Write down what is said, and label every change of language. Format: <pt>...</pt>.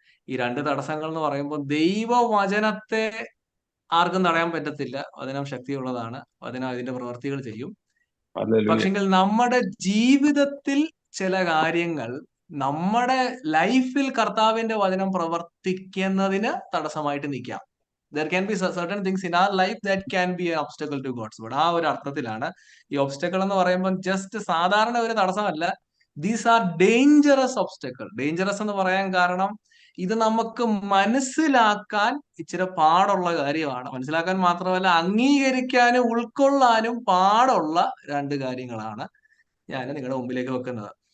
<ml>ഈ 2 തടസ്സങ്ങൾ എന്ന് പറയുമ്പോൾ ദൈവവചനത്തെ ആർക്കും തടയാൻ പറ്റത്തില്ല. വചനം ശക്തിയുള്ളതാണ്. വചനം അതിന്റെ പ്രവൃത്തികൾ ചെയ്യും. പക്ഷെങ്കിൽ നമ്മുടെ ജീവിതത്തിൽ ചില കാര്യങ്ങൾ നമ്മുടെ ലൈഫിൽ കർത്താവിന്റെ വചനം പ്രവർത്തിക്കുന്നതിന് തടസ്സമായിട്ട് നിൽക്കാം.</ml> <en>There can be certain things in our life that can be an obstacle to God's word.</en> <ml>ആ ഒരു അർത്ഥത്തിലാണ് ഈ ഒബ്സ്റ്റക്കിൾ എന്ന് പറയുമ്പോൾ ജസ്റ്റ് സാധാരണ ഒരു തടസ്സമല്ല.</ml> <en>These are dangerous obstacle.</en> <ml>Dangerous എന്ന് പറയാൻ കാരണം ഇത് നമുക്ക് മനസ്സിലാക്കാൻ ഇച്ചിരി പാടുള്ള കാര്യമാണ്. മനസ്സിലാക്കാൻ മാത്രമല്ല, അംഗീകരിക്കാനും ഉൾക്കൊള്ളാനും പാടുള്ള 2 കാര്യങ്ങളാണ് ഞാൻ നിങ്ങളുടെ മുമ്പിലേക്ക് വെക്കുന്നത്.</ml>